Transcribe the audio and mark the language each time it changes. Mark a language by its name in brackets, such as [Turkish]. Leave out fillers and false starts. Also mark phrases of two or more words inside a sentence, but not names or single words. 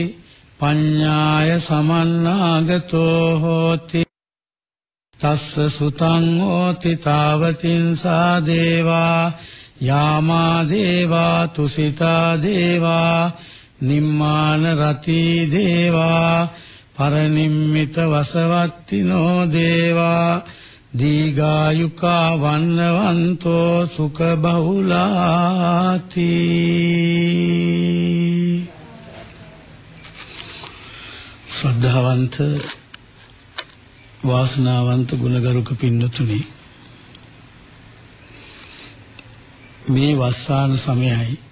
[Pali] පඤ්ඤාය සමන්නාගතෝ හෝති තස්ස සුතං හෝති තාවතින්සා දේවා යාමා දේවා තුසිතා දේවා නිම්මාන රති දේවා පරනිම්මිත වසවත්තිනෝ දේවා දීඝායුකා වන්නවන්තෝ සුඛ බහුලාති. [Sinhala] ශ්‍රද්ධාවන්ත වාසනාවන්ත ගුණගරුක පින්නතුනි, මේ වස්සාන සමයයි